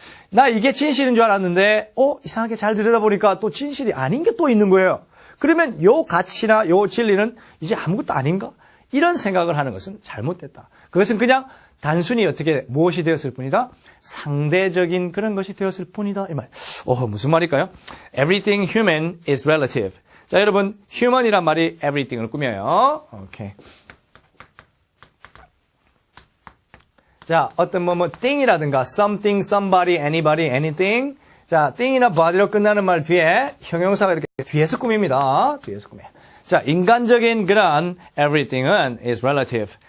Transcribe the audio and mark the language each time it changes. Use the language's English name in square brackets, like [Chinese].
[Korean] 나 이게 진실인 줄 알았는데 이상하게 잘 들여다보니까 또 진실이 아닌 게 또 있는 거예요. 그러면 요 가치나 요 진리는 이제 아무것도 아닌가? 이런 생각을 하는 것은 잘못됐다. 그것은 그냥 단순히 어떻게 무엇이 되었을 뿐이다? 상대적인 그런 것이 되었을 뿐이다. 이 말. 무슨 말일까요? [English] Everything human is relative. [Korean] 자, 여러분, human이란 말이 everything을 꾸며요. 오케이. 자, 어떤 thing이라든가 something, somebody, anybody, anything. 자, thing이나 body로 끝나는 말 뒤에 형용사가 이렇게 뒤에서 꾸밉니다. 뒤에서 꾸며요. 자, 인간적인 그런 everything은 [English] is relative.